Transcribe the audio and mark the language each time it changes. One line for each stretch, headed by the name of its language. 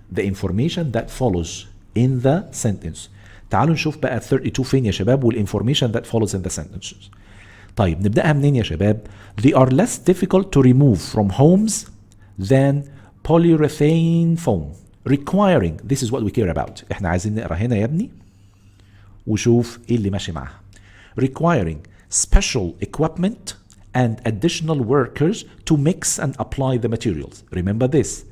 English: the information that follows in the sentence.
Arabic: تعالوا نشوف بقى 32 فين يا شباب وال
English: information that follows in the sentences.
Arabic: طيب نبدأها منين يا شباب؟
English: they are less difficult to remove from homes than polyurethane foam requiring. this is what we care about.
Arabic: احنا عايزين نقرا هنا يا ابني وشوف ايه اللي ماشي معاها.
English: requiring special equipment and additional workers to mix and apply the materials. remember this.